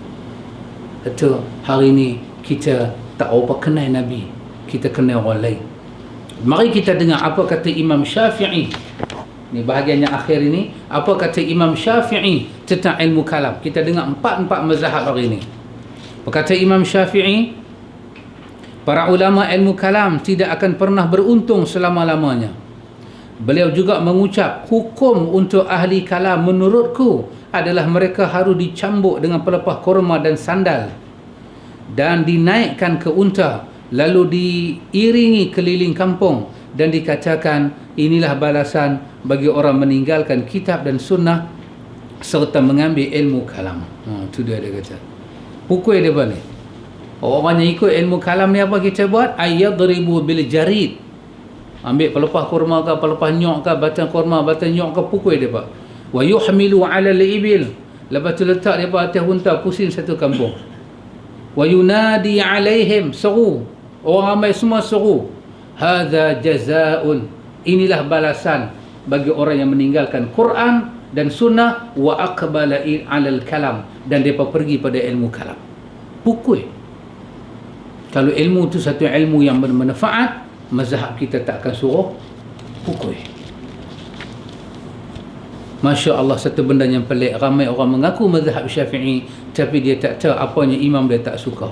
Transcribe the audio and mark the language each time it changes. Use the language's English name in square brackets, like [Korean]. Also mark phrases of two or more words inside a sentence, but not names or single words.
[Malay] Itu hari ini kita tak apa kenal Nabi, kita kenal orang lain. Mari kita dengar apa kata Imam Syafi'i. Ini bahagian yang akhir ini. Apa kata Imam Syafi'i tentang ilmu kalam. Kita dengar empat mazhab hari ini. Berkata Imam Syafi'i, para ulama ilmu kalam tidak akan pernah beruntung selama-lamanya. Beliau juga mengucap, hukum untuk ahli kalam menurutku adalah mereka harus dicambuk dengan pelepah korma dan sandal dan dinaikkan ke unta, lalu diiringi keliling kampung dan dikatakan, inilah balasan bagi orang meninggalkan kitab dan sunnah serta mengambil ilmu kalam. Itu dia kata. Pukul dia balik. Orang yang ikut ilmu kalam ni apa kita buat? [Arabic] أن يضرب بالجريد. [Malay] Ambil pelepah kurma ke, pelepah nyok ke, batang kurma, batang nyok ke, pukul dia pak. [Arabic] ويحمل على الإبل. [Malay] Lepas tu letak dia atas unta, pusing satu kampung. [Arabic] وينادى عليهم, [Malay] seru. Orang ramai semua seru. [Arabic] هذا جزاء. [Malay] Inilah balasan bagi orang yang meninggalkan Quran dan sunnah [Arabic] وأقبل على الكلام, [Malay] dan depa pergi pada ilmu kalam. Pukul. Kalau ilmu itu satu ilmu yang bermanfaat, mazhab kita tak akan suruh pukul. [Arabic] ما شاء الله, [Malay] satu benda yang pelik. Ramai orang mengaku mazhab Syafi'i, tapi dia tak tahu apanya imam dia tak suka.